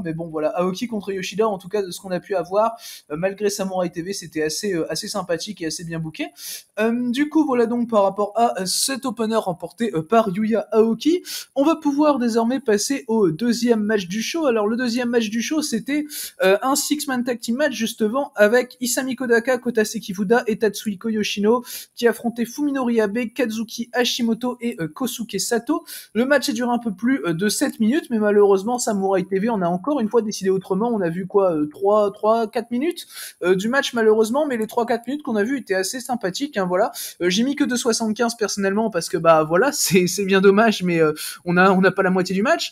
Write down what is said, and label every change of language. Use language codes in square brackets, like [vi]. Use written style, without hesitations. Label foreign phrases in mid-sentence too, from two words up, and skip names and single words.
[fr] Mais bon voilà, Aoki contre Yoshida en tout cas de ce qu'on a pu avoir malgré Samurai TV c'était assez sympathique et assez bien booké. Du coup voilà donc par rapport à cet opener remporté par Yuya Aoki, on va pouvoir désormais passer au deuxième match du show. Alors le deuxième match du show c'était un [en] six-man tag team match [fr] justement avec Isami Kodaka, Kota Sekifuda et Tatsuhiko Yoshino qui affrontaient Fuminori Abe, Kazuki Hashimoto et Kosuke Sato. Le match a duré un peu plus de 7 minutes, mais malheureusement Samurai TV en a encore une fois décidé autrement. On a vu quoi 4 minutes du match malheureusement, mais les 3-4 minutes qu'on a vu étaient assez sympathiques hein, voilà. J'ai mis que 2,75 personnellement parce que bah voilà c'est bien dommage, mais on n'a pas la moitié du match.